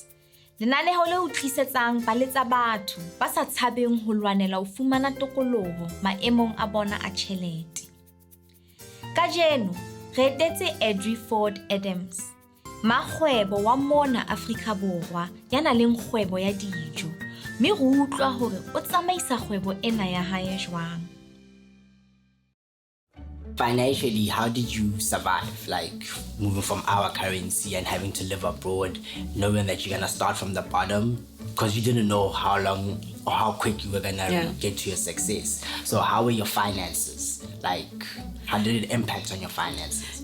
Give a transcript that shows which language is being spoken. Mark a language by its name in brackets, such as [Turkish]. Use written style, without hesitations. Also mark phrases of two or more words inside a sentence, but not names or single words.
[Southern Sotho] Lenaneo le o tlisetsang ba letsa batho ba sa tshabeng ho lwanela ho fumana tokoloho maemong a bona a tjhelete. Kajeno, re etetse Adri Ford Adams, makgwebo wa mona Afrika Borwa ya nang le kgwebo ya dijo, mme re utlwa hore o tsamaisa kgwebo ena ya hae jwang. [English] Financially, how did you survive, like moving from our currency and having to live abroad, knowing that you're gonna start from the bottom because you didn't know how long or how quick you were gonna get to your success? So how were your finances? Like, how did it impact on your finances?